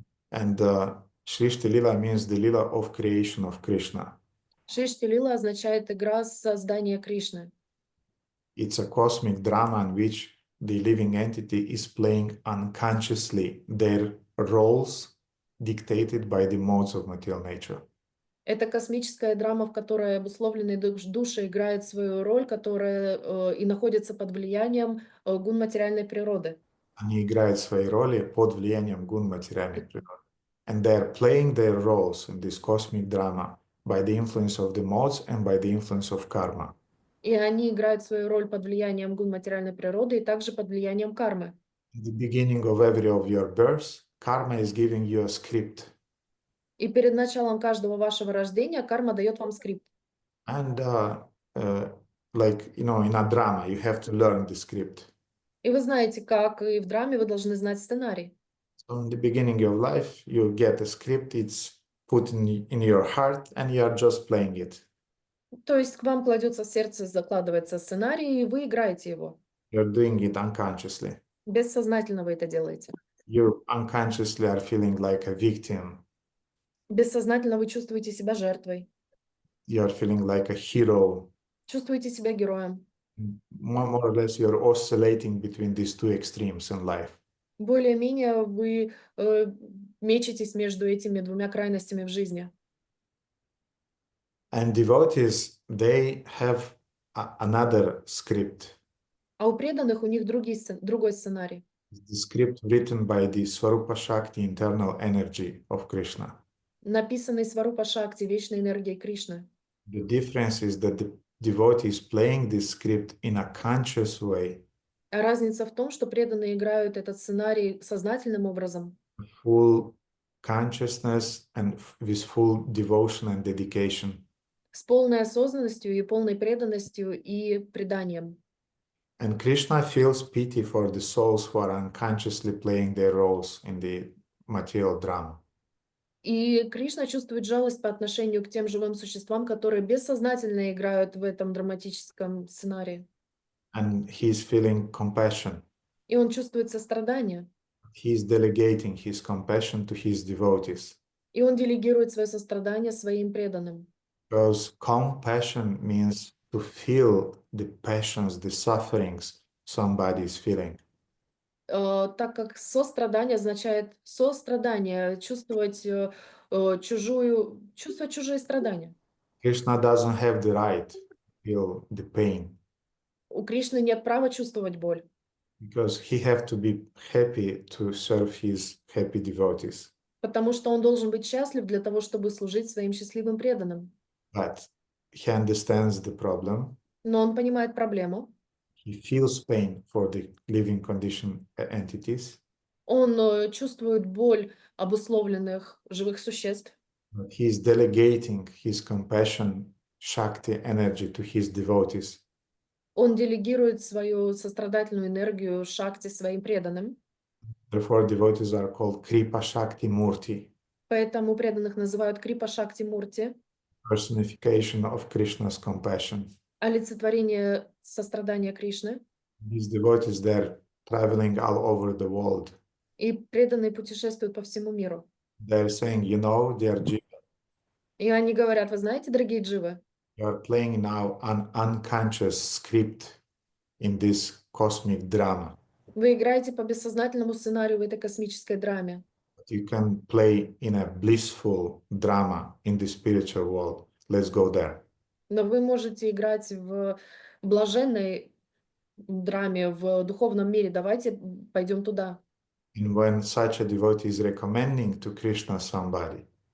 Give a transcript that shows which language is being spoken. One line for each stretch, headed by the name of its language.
English: And Shrishti Lila means the lila of creation of Krishna.
Russian: Шишти Лила означает игра создания Кришны.
English: It's a cosmic drama in which the living entity is playing unconsciously their roles dictated by the modes of material nature.
Russian: Это космическая драма, в которой обусловленные души играют свою роль, которая и находится под влиянием гун материальной природы. Они играют свои роли под влиянием гун материальной природы.
English: And they're playing their roles in this cosmic drama by the influence of the modes and by the influence of karma.
Russian: И они играют свою роль под влиянием гун материальной природы и также под влиянием кармы.
English: At the beginning of every of your births, karma is giving you a script.
Russian: И перед началом каждого вашего рождения карма дает вам скрипт.
English: And like, in a drama, you have to learn the script.
Russian: И вы знаете, как и в драме, вы должны знать сценарий.
English: So in the beginning of life, you get a script, it's put in your heart, and you are just playing it.
Russian: То есть к вам кладется в сердце, закладывается сценарий, и вы играете его.
English: You're doing it unconsciously.
Russian: Бессознательно вы это делаете.
English: You unconsciously are feeling like a victim.
Russian: Бессознательно вы чувствуете себя жертвой.
English: you're feeling like a hero.
Russian: Чувствуете себя героем.
English: More or less, you're oscillating between these two extremes in life.
Russian: Более-менее вы мечетесь между этими двумя крайностями в жизни.
English: And devotees, they have another script.
Russian: А у преданных у них другой сценарий.
English: The script written by the Swarupa Shakti, internal energy of Krishna.
Russian: Написанный Сварупа Шакти, вечной энергией Кришны.
English: The difference is that the devotee is playing this script in a conscious way,
Russian: А разница в том, что преданные играют этот сценарий сознательным образом,
English: full consciousness and with full devotion and dedication.
Russian: с полной осознанностью и полной преданностью и преданием.
English: And Krishna feels pity for the souls who are unconsciously playing their roles in the material drama.
Russian: И Кришна чувствует жалость по отношению к тем живым существам, которые бессознательно играют в этом драматическом сценарии.
English: And he's feeling compassion.
Russian: И он чувствует сострадание.
English: He's delegating his compassion to his devotees.
Russian: И он делегирует свое сострадание своим преданным.
English: Because compassion means to feel the passions, the sufferings somebody is feeling.
Russian: Так как сострадание означает сострадание, чувствовать чужие страдания.
English: Krishna doesn't have the right to feel the pain
Russian: У Кришны нет права чувствовать боль,
English: because he have to be happy to serve his happy devotees.
Russian: потому что он должен быть счастлив для того, чтобы служить своим счастливым преданным.
English: But he understands the problem.
Russian: Но он понимает проблему.
English: He feels pain for the living condition entities.
Russian: Он чувствует боль обусловленных живых существ.
English: But he is delegating his compassion, Shakti energy to his devotees.
Russian: Он делегирует свою сострадательную энергию Шакти своим преданным.
English: Therefore, devotees are called Kripa Shakti Murti,
Russian: Поэтому преданных называют Крипа Шакти Мурти,
English: personification of Krishna's compassion.
Russian: олицетворение сострадания Кришны.
English: These devotees, they're traveling all over the world.
Russian: И преданные путешествуют по всему миру.
English: They're saying, you know, dear Jiva,
Russian: И они говорят, вы знаете, дорогие дживы,
English: you are playing now an unconscious script in this cosmic drama.
Russian: вы играете по бессознательному сценарию в этой космической драме.
English: But you can play in a blissful drama in the spiritual world. Let's go there.
Russian: Но вы можете играть в блаженной драме, в духовном мире. Давайте пойдем туда.
English: And when such a devotee is recommending to Krishna somebody,